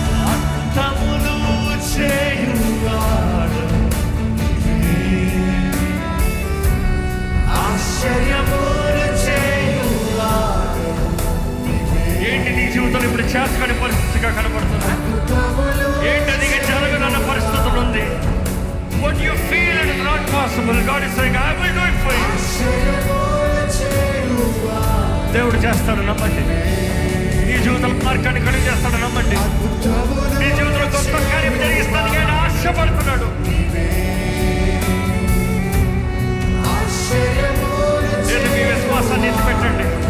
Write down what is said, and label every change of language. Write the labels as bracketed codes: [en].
[te] అద్భుతములు చేయువాడు నీవే, ఆశ్చర్యములు చేయువాడు నీవే. ఏంటి నీ జీవితంలో ఇప్పుడు చేతకాని పరిస్థితిగా కనబడుతుంది? ఏంటి అది జరగదన్న పరిస్థితులు ఉంది? [en] What you feel it is not possible, God is saying, I will do it for you. [te] దేవుడు చేస్తాడు, నమ్మండి. నీ జీవితంలో మార్గాన్ని కడుగు చేస్తాడు, నమ్మండి. నీ జీవితంలో గొప్ప కార్యం జరిగిస్తానికి ఆయన ఆశపడుతున్నాడు. నేను మీ విశ్వాసాన్ని ఎత్తిపెట్టండి.